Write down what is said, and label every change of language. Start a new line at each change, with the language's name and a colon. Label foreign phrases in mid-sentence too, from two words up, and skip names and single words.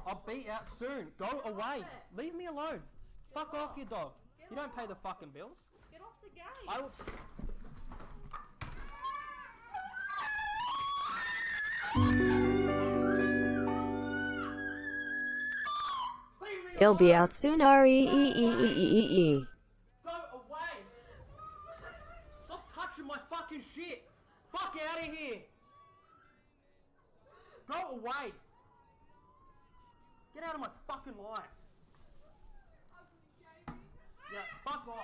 English: I'll be out soon. Go away. Leave me alone. Fuck off, you dog. You don't pay the fucking bills. Get off the game. I will. He'll be out soon. R-E-E-E-E-E-E. Go away. Stop touching my fucking shit. Fuck out of here. Go away. Get out of my fucking life. Yeah, fuck off.